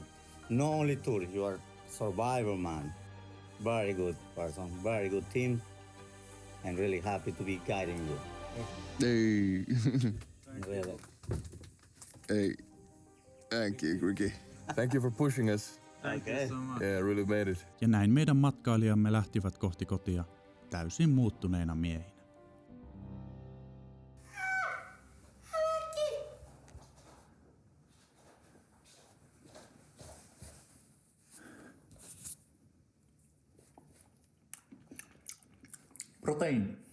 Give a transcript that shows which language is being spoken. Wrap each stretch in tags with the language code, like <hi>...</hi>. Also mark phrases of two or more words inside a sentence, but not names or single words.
<en>Not only tourist, you are survivor man. Very good person, very good team, and really happy to be guiding you.</en> <fi>Ei.</fi> <en>Really.</en> <fi>Ei.</fi> <en>Thank you, Ricky. Thank you for pushing us. Okay. Yeah, really made it.</en> <fi>Ja näin meidän matkailijamme lähtivät kohti kotia täysin muuttuneina miehinä. Proteiini.</fi>